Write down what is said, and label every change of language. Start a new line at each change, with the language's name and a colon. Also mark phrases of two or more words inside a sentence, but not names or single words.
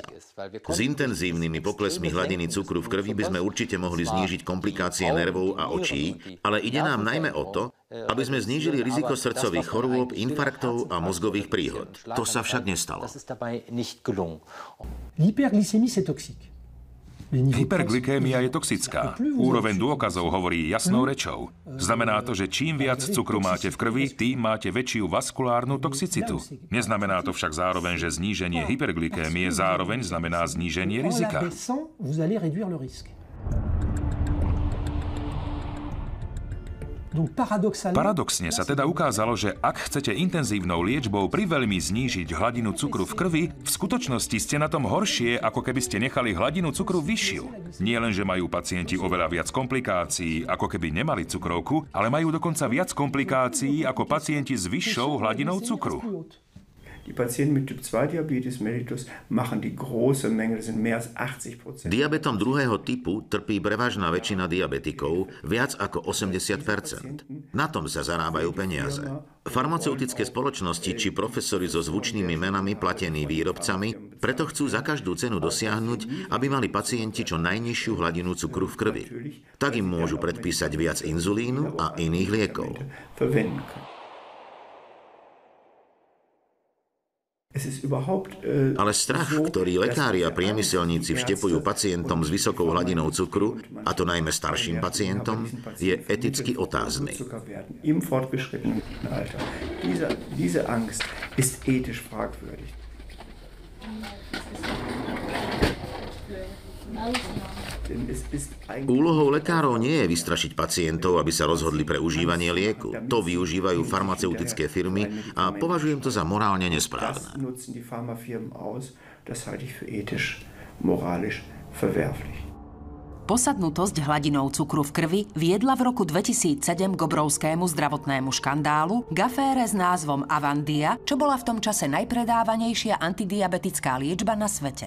Slovak: S intenzívnymi poklesmi hladiny cukru v krvi by sme určite mohli znížiť komplikácie nervov a očí, ale ide nám najmä o to, aby sme znížili riziko srdcových chorôb, infarktov a mozgových príhod. To sa však nestalo.
French: L'hyperglycémie, c'est toxique.
Slovak: Hyperglykémia je toxická. Úroveň dôkazov hovorí jasnou rečou. Znamená to, že čím viac cukru máte v krvi, tým máte väčšiu vaskulárnu toxicitu. Neznamená to však zároveň, že zníženie hyperglykémie zároveň znamená zníženie rizika. Paradoxne sa teda ukázalo, že ak chcete intenzívnou liečbou priveľmi znížiť hladinu cukru v krvi, v skutočnosti ste na tom horšie, ako keby ste nechali hladinu cukru vyššiu. Nie len, že majú pacienti oveľa viac komplikácií, ako keby nemali cukrovku, ale majú dokonca viac komplikácií ako pacienti s vyššou hladinou cukru.
German: Die Patienten mit Typ 2 Diabetes mellitus machen die große Menge, das sind mehr als 80%.
Slovak: Diabetom druhého typu trpí prevažná väčšina diabetikov, viac ako 80%. Na tom sa zarábajú peniaze. Farmaceutické spoločnosti či profesori so zvučnými menami platení výrobcami preto chcú za každú cenu dosiahnuť, aby mali pacienti čo najnižšiu hladinu cukru v krvi. Tak im môžu predpísať viac inzulínu a iných liekov. Ale strach, ktorý lekári a priemyselníci vštepujú pacientom s vysokou hladinou cukru, a to najmä starším pacientom, je eticky otázny.
German: Diese Angst ist ethisch fragwürdig.
Slovak: Úlohou lekárov nie je vystrašiť pacientov, aby sa rozhodli pre užívanie lieku. To využívajú farmaceutické firmy a považujem to za morálne nesprávne. Posadnutosť hladinou cukru v krvi viedla v roku 2007 k obrovskému zdravotnému škandálu, k afére s názvom Avandia, čo bola v tom čase najpredávanejšia antidiabetická liečba na svete.